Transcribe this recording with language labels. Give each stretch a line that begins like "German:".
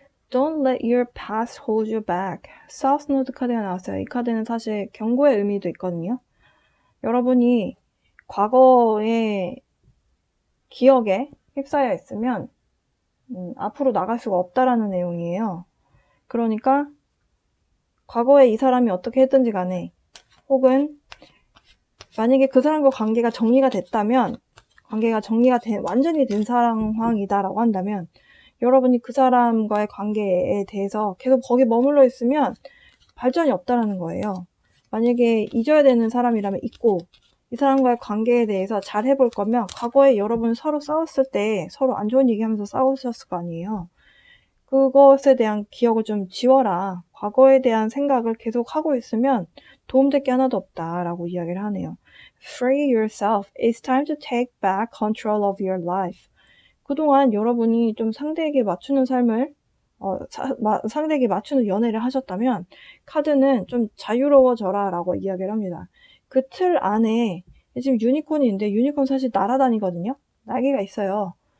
English: Don't let your past hold you back.
Korean: 사우스 노드 카드가 나왔어요. 이 카드는 사실 경고의 의미도 있거든요. 여러분이 과거의 기억에 휩싸여 있으면 앞으로 나갈 수가 없다라는 내용이에요. 그러니까 과거에 이 사람이 어떻게 했든지 간에 혹은 만약에 그 사람과 관계가 정리가 됐다면 관계가 완전히 된 상황이다라고 한다면 여러분이 그 사람과의 관계에 대해서 계속 거기 머물러 있으면 발전이 없다라는 거예요. 만약에 잊어야 되는 사람이라면 잊고 이 사람과의 관계에 대해서 잘 해볼 거면 과거에 여러분 서로 싸웠을 때 서로 안 좋은 얘기하면서 싸우셨을 거 아니에요. 그것에 대한 기억을 좀 지워라. 과거에 대한 생각을 계속 하고 있으면 도움될 게 하나도 없다라고 이야기를 하네요.
English: Free yourself. It's time to take back control of your life.
Korean: 그동안 여러분이 좀 상대에게 맞추는 삶을 상대에게 맞추는 연애를 하셨다면 카드는 좀 자유로워져라 라고 이야기를 합니다. 그 틀 안에 지금 유니콘이 있는데 유니콘 사실 날아다니거든요. 날개가 있어요.